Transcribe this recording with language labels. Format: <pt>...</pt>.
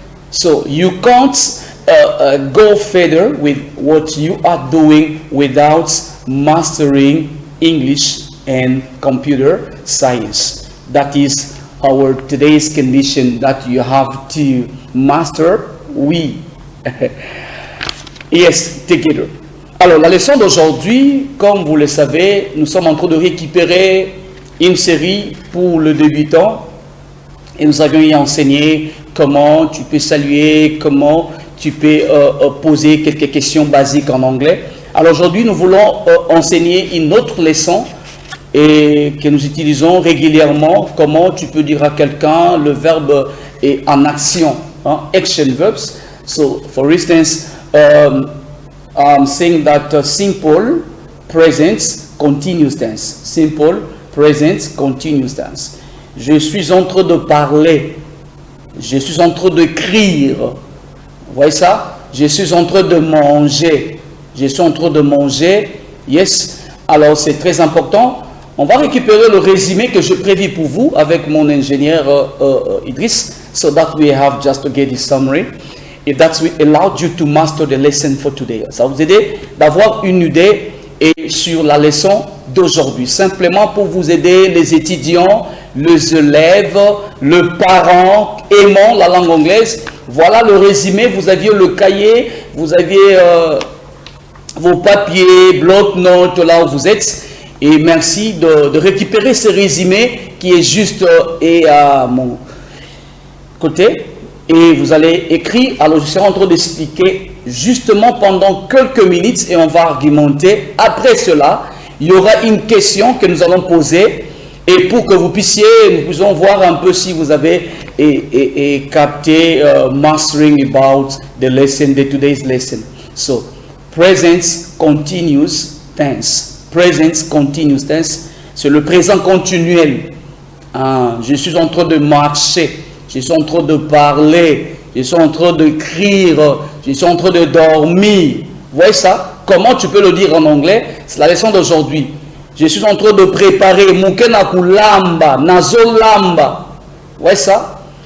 <en>So you can't go further with what you are doing without mastering English and computer science. That is our today's condition that you have to master.</en> <fr>Oui.</fr> <en>Yes, together.</en> <fr>Alors, la leçon d'aujourd'hui, comme vous le savez, nous sommes en train de récupérer une série pour le débutant, et nous avions y enseigné comment tu peux saluer, comment tu peux poser quelques questions basiques en anglais. Alors aujourd'hui, nous voulons enseigner une autre leçon et que nous utilisons régulièrement. Comment tu peux dire à quelqu'un le verbe est en action,</fr> <en>action verbs. So, for instance, I'm saying that simple present continuous tense. Simple present continuous tense.</en> <fr>Je suis en train de parler. Je suis en train d'écrire. Vous voyez ça? Je suis en train de manger. Je suis en train de manger.</fr> <en>Yes.</en> <fr>Alors, c'est très important. On va récupérer le résumé que je prévis pour vous avec mon ingénieur Idris,</fr> <en>so that we have just to get this summary. If that will allow you to master the lesson for today.</en> <fr>Ça va vous aider d'avoir une idée et sur la leçon d'aujourd'hui. Simplement pour vous aider, les étudiants, les élèves, le parent aimant la langue anglaise. Voilà le résumé. Vous aviez le cahier, vous aviez vos papiers, bloc-notes là où vous êtes. Et merci de récupérer ce résumé qui est juste et à mon côté. Et vous allez écrire. Alors je serai en train d'expliquer justement pendant quelques minutes et on va argumenter. Après cela, il y aura une question que nous allons poser. Et pour que vous puissiez, nous puissions voir un peu si vous avez capté</fr> <en>mastering about the lesson, the today's lesson. So, present continuous tense. Present continuous tense,</en> <fr>c'est le présent continuel. Je suis en train de marcher, je suis en train de parler, je suis en train d'écrire, je suis en train de dormir. Vous voyez ça? Comment tu peux le dire en anglais? C'est la leçon d'aujourd'hui. Je suis en train de préparer</fr> <ln>Mukenakulamba, Nazolamba.</ln> <fr>Vous voyez ça?</fr>